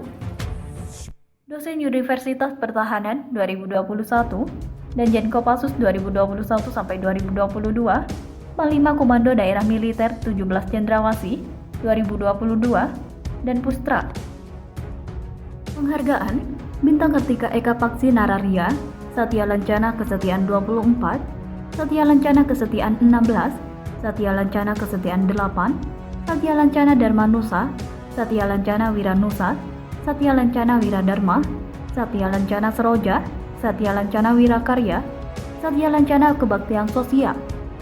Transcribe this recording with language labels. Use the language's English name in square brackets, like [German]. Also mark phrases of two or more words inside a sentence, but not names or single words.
[Indonesian] Dosen Universitas Pertahanan 2021 dan Jen Kopassus 2021-2022. Panglima Komando Daerah Militer 17 Cendrawasih 2022 dan Pustra. Penghargaan Bintang Kartika Eka Paksi Nararia, Satya Lancana Kesetiaan 24, Satya Lancana Kesetiaan 16, Satya Lancana Kesetiaan 8, Satya Lancana Dharma Nusa, Satya Lancana Wiranusa, Satya Lancana Wiradharma, Satya Lancana Seroja, Satya Lancana Wirakarya, Satya Lancana Kebaktian Sosial.